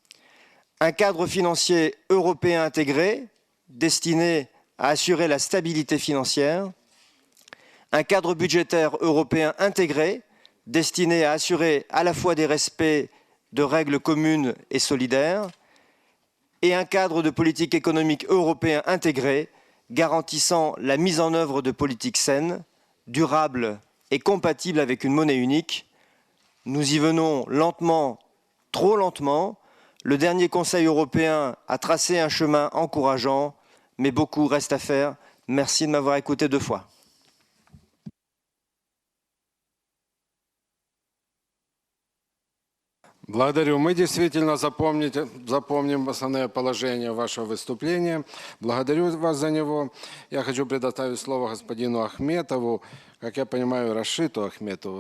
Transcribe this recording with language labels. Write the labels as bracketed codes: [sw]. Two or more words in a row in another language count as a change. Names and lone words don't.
[fr] Un cadre financier européen intégré, destiné à assurer la stabilité financière, un cadre budgétaire européen intégré, destiné à assurer à la fois des respects de règles communes et solidaires, et un cadre de politique économique européen intégré, garantissant la mise en œuvre de politiques saines, durables et compatibles avec une monnaie unique. Nous y venons lentement, trop lentement. Le dernier Conseil européen a tracé un chemin encourageant, mais beaucoup reste à faire. Merci de m'avoir écouté 2 fois. [ru] Благодарю. Мы действительно запомним основные положения вашего выступления. Благодарю вас за него. Я хочу предоставить слово господину Ахметову. Как я понимаю, Рашиту Ахметову.